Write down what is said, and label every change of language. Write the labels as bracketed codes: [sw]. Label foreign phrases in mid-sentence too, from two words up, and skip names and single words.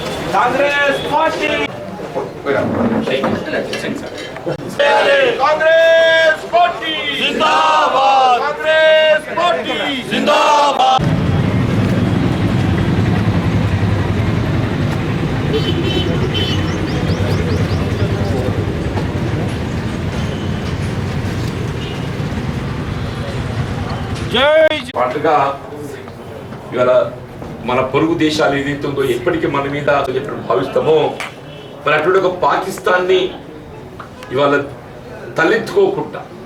[hi] कांग्रेस पार्टी कांग्रेस पार्टी जिंदाबाद कांग्रेस पार्टी जिंदाबाद [te] పాటుగా ఇవాళ మన పొరుగు దేశాలు ఏదైతుందో ఎప్పటికీ మన మీద భావిస్తామో మరి అటువంటి ఒక పాకిస్తాన్ని ఇవాళ తలెత్తుకోకుండా